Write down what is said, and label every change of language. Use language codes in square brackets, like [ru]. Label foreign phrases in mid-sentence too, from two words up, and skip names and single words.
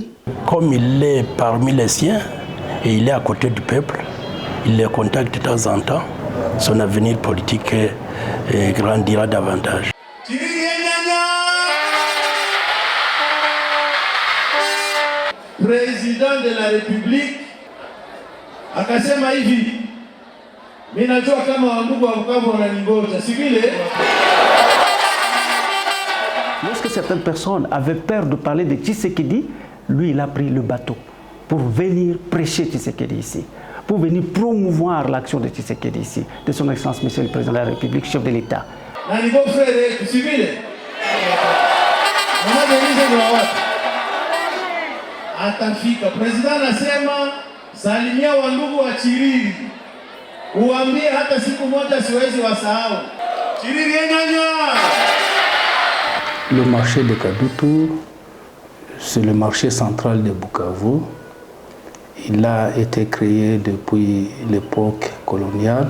[fr] Comme il est parmi les siens et il est à côté du peuple, il les contacte de temps en temps, son avenir politique grandira davantage. Président de la République [sw] akasema hivi, mimi najua kama wandugu wa Bukavu wananingoja, si vile? [fr] Lorsque certaines personnes avaient peur de parler de Tshisekedi, lui il a pris le bateau pour venir prêcher Tshisekedi ici, pour venir promouvoir l'action de Tshisekedi ici, de son Excellence Monsieur le Président de la République, chef de l'État. [sw] Na nivo frère, si vile? Mama Denise ni wapi? Atafika. President anasema salimia wandugu wa Chiriri. Uambie hata siku moja siwezi wasahau. Chiriri nyanya. [fr] Le marché de Kadutu, c'est le marché central de Bukavu. Il a été créé depuis l'époque coloniale.